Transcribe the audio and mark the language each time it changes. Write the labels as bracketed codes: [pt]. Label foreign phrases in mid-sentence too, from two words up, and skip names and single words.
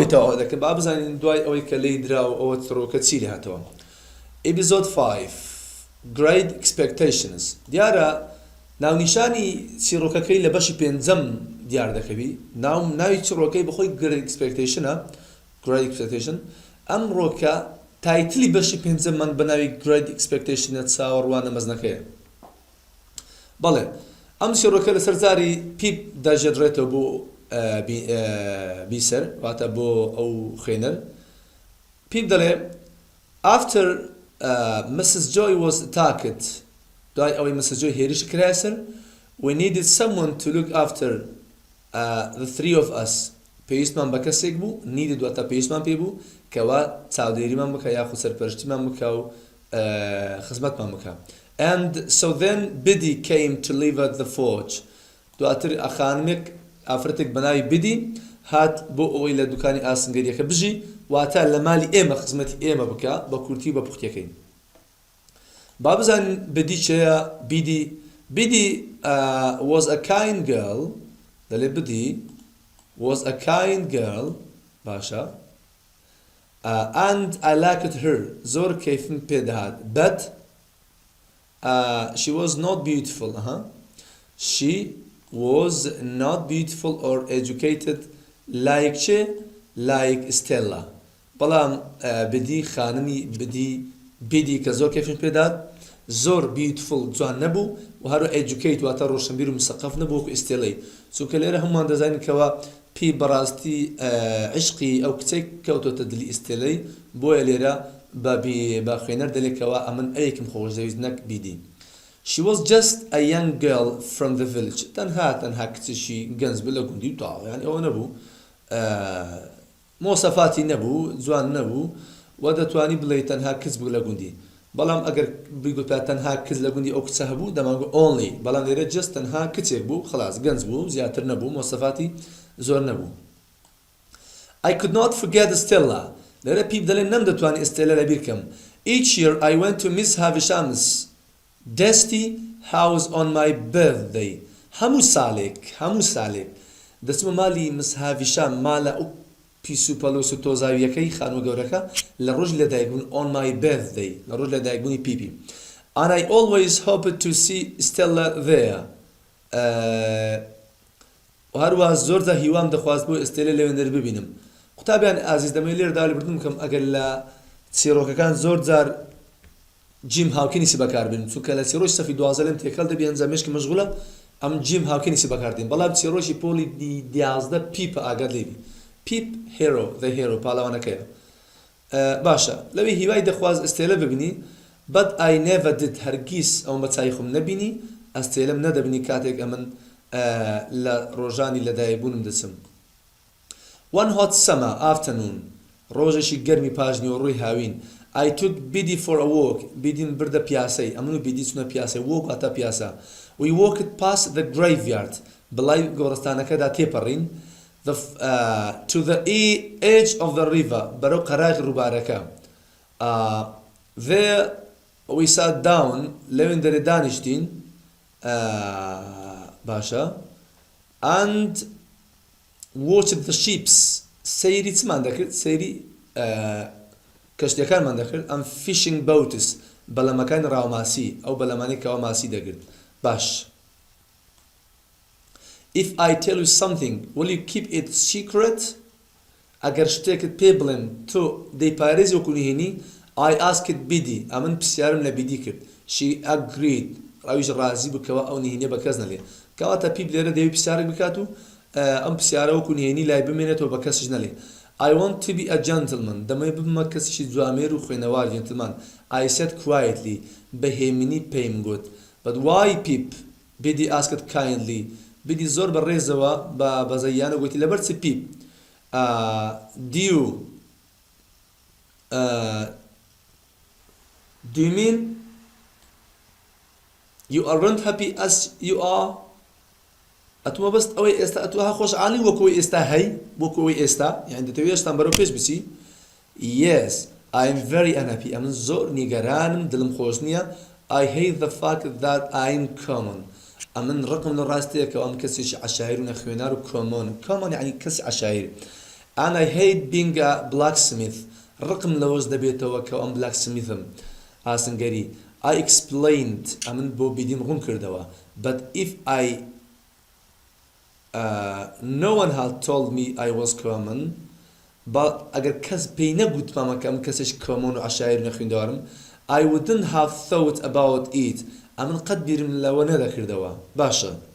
[ckb] تەواو دەکەن با بزانین دوای ئەوەی کە لی دراوە ئەوە تڕۆکە چی لێ هاتەوە ئیپیسۆد 5 گرید ئەکسپێکتەیشنز دیارە ناونیشانی چیرۆکەکەی لە بەشی پێنجەم دیار دەکەوی ناوی چیرۆکەی بەخۆی گرید ئەکسپێکتەیشنە گرید ئەکسپێکتەیشن ئەمڕۆکە تایتلی بەشی پێنجەممان بە ناوی گرید ئەکسپێکتەیشنە چاوەڕوانە مەزنەکەیە بەڵێ ئەم چیرۆکە لەسەر جاری پیپ داژێدرێتەوە بۆ بیسەر واتە بۆ ئەو خوێنەر پیپ دەڵێ [en] after Mrs. Joy was attacked [ckb] دوای ئەوەی Mrs. Joy هێرش کرایە سەر [en] we needed someone to look after the three of us [ckb] پێویستمان بە کەسێک بوو needed واتە پێویستمان پێ بوو کەوا چاودێریمان بکە یاخود سەرپەرشتیمان بکە و خزمەتمان بکە [en] and so then Biddy came to live at the forge [ckb] دواتر ئەخانمێک ئافرەتێک بە ناوی بیدی هات بۆ ئەوەی لە دوکانی ئاسنگەریەکە بژی واتە لە مالی ئێمە خزمەتی ئێمە بکە بە کورتی بە پوختیەکەی با بزانین بیدی چێە [en] بیدی was a kind girl دەڵێ بیدی was a kind girl باشە and I liked her [ckb] زۆر کەیفم پێ دەهات [en] but she was not beautiful she was not beautiful or educated like Stella [ckb] بەڵام بدی خانمی بدی کە زۆر کەفین پێدات زۆر beautiful جوان نەبوو و هەرو educate واتە ڕۆشنبیر و مسەقف نەبوو وەکو ئستێلەی چونکە لێرە هەمومان دەزانین کەوە پێی بەڕاستی عشقی ئەو کچەی کەوتۆتە دلی ئستێلەی بۆیە لێرە بە خوێنەر دەلێکەوە ئەمن ئەیەکم خۆشەویست نەک بیدی [en] She was just a young girl from the village. [ckb] تنها کچێکی گەنج بوو لە گوندی و تاوە یعنی ئەوە نەبوو مۆسەفاتی نەبوو جوان نەبوو و دەتوانی بڵێ تەنها کچ بوو لە گوندی بەڵام ئەگەر بیگوت تەنها کچ لە گوندی ئەو کچە هەبوو دەمانگو only بەڵام لێرە just تەنها کچێک بوو خلاص گەنج بوو زیاتر نەبوو مۆسەفاتی زۆر نەبوو [en] I could not forget Stella [ckb] لێرە پیپ دەڵێ نەمدەتوانی ئستێلە لەبیر بکەم [en] Each year I went to Miss Havisham's Dusty house on my birthday [ckb] هەموو ساڵێک دەچمە مالی مس هاڤیشام مالە ئەو پیس و پەلۆس و تۆزاویەکەی خانوە گەورەکە لە ڕۆژ لەدایکبوون [en] on my birthday [ckb] لە ڕۆژ لەدایکبوونی پیپی [en] and I always hoped to see Stella there [ckb] هەروە زۆرجا هیوام دەخواست بۆ ئستێلە لەوێنەر ببینم قوتابیان ئازیز دەمەوێت لێرە داوای بردن بکەم ئەگەر لە چیرۆکەکان زۆر جار جیم هاوکینیسی بەکاربێن چونکە لە چیرۆژی سەفی 12 لەم تێکەڵ دەبی ئەنجامێشکی مەشغولە ئەم جیم هاوکینیسی بەکاردێن بەڵام چیرۆژی پۆلی 11 پیپە ئاگەر لێبی پیپ هێرۆ [en] the hero [ckb] پاڵەوانەکەیە باشە لەوێ هیوای دەخواست ئستێلە ببینی [en] but I never did [ckb] هەرگیز ئەو بەچای خۆم نەبینی ئەستێلەم نەدەبینی کاتێک ئەمن لە ڕۆژانی لەدایکبوونم دەچم [en] one hot summer afternoon [ckb] ڕۆژێکی گەرمی پاژنی و ڕووی هاوین [en] I took Biddy for a walk. [ckb] Biddy بردە پیاسەی ئەمن و بیدی چونە پیاسەی walk ئەتا پیاسە [en] we walked past the graveyard [ckb] بەڵای گۆڕستانەکەدا تێپەڕین [en] to the edge of the river [ckb] بەرەو قەراغی ڕووبارەکە [en] there we sat down [ckb] لەوێن دەرێ دانیشتین باشە [en] and watched the ships [ckb] سەیری چمان دەکرد سەیری کەشتیەکانمان دەکرد ئەم [en] fishing boats [ckb] بەلەمەکان ڕاوماسی ئەو بەلەمانەی کەوا ماسی دەگرت باش [en] If I tell you something will you keep it secret [ckb] ئەگەر شتێکت پێ بڵێم تۆ دەیپارێزی وەکو نهێنی [en] I asked بیدی [ckb] ئەمن پرسیارم لە بیدی کرد [en] she agreed [ckb] ڕاویش ڕازی بکەوە ئەو نهێنیە بە کەس نەڵێ کەواتە پیپ لێرە دەوێت پرسیارێک بکات و ئەم پرسیارە وەکو نهێنی لای بمێنێتەوە بە کەسش نەڵێ [en] I want to be a gentleman [ckb] دەمەوێت ببمە کەسیشی جوامێر و خوێنەوار gentleman [en] I said quietly [ckb] بەهێمنی پێم گوت [en] but why Pip بیدی asked kindly [ckb] بیدی زۆر بەڕێزەوە بە بەزەیانە گوتی لەبەر چ Pip [en] do you mean you aren't happy as you are [ckb] ئەتومە بەست ئەوەی ئێستا ئەتوها خۆشحاڵی وەکوی ئێستا هەی وەکوی ئێستا یعنی دەتەوێت ئێستان بەرەو پێش بچی [en] yes I am very unhappy [ckb] ئەمن زۆر نیگەرانم دڵم خۆش نییە [en] I hate the fact that I am common [ckb] ئەمن ڕقم لە ڕاستەیەکەوە ئەم کەسێکی عەشایر و نەخوێنار و common یعنی کەسی عەشایر [en] and I hate being a blacksmith [ckb] ڕقم لەوەش دەبێتەوە کە ئەم blacksmithم ئاسنگەری [en] I explained [ckb] ئەمن بۆ بیدیم ڕوون کردەوە [en] but if no one had told me I was common [ckb] but ئەگەر کەس پێی نەگوتمامە کە ئەم کەسێک common و عەشایر و نەخوێندەوارم [en] I wouldn't have thought about it [ckb] ئەمن قەت بیرم لەوە نەدەکردەوە باشە